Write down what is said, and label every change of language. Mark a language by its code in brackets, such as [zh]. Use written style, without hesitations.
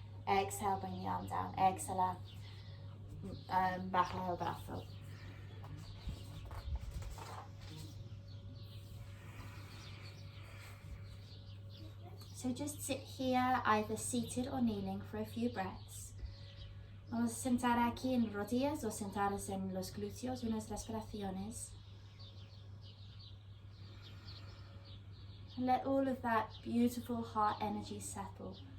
[en] Exhale, bring the arm down. [es] Exhala, baja el brazo. [en] So just sit here, either seated or kneeling, for a few breaths. [es] Vamos a sentar aquí en rodillas o sentados en los glúteos, unas respiraciones. [en] And let all of that beautiful heart energy settle.